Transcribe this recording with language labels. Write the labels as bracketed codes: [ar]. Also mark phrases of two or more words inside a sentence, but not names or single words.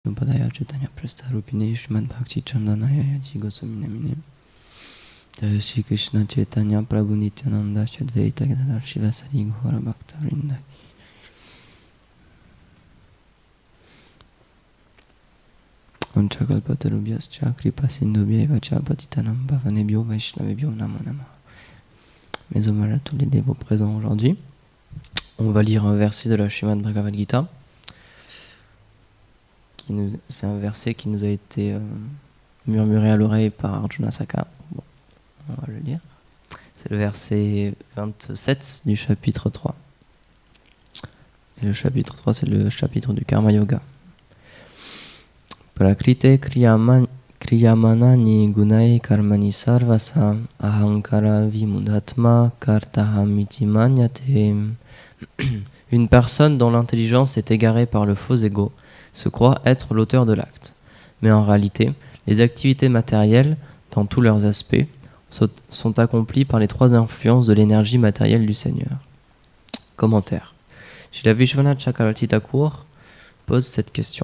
[sa] Padaya Chaitanya Prastarupine Shrimad Bhakti Chandanaya Yaji Goswami Namine Jaya Shri Krishna Chaitanya Prabhu Nityananda Shadvaita Gadadhar Shivasari Ghora Bhakta Vrinda Vanchakalpatarubhyascha Kripa Sindhubhya Vacha Patitanam Bhavanebhyo Vaishnavebhyo Namo Namaha. [fr] Mes hommages à tous les dévots présents aujourd'hui. On va lire un verset de la Srimad Bhagavad Gita. C'est un verset qui nous a été murmuré à l'oreille par Arjuna Saka. Bon, on va le lire. C'est le verset 27 du chapitre 3. Et le chapitre 3, c'est le chapitre du Karma Yoga. [sa] Prakrite kriyamanani gunai karmani sarvasa ahankara vimudatma kartahamiti manyate. [fr] Une personne dont l'intelligence est égarée par le faux ego se croit être l'auteur de l'acte. Mais en réalité, les activités matérielles, dans tous leurs aspects, sont accomplies par les trois influences de l'énergie matérielle du Seigneur. Commentaire. Shri Vishwanath Chakravarti Thakur pose cette question.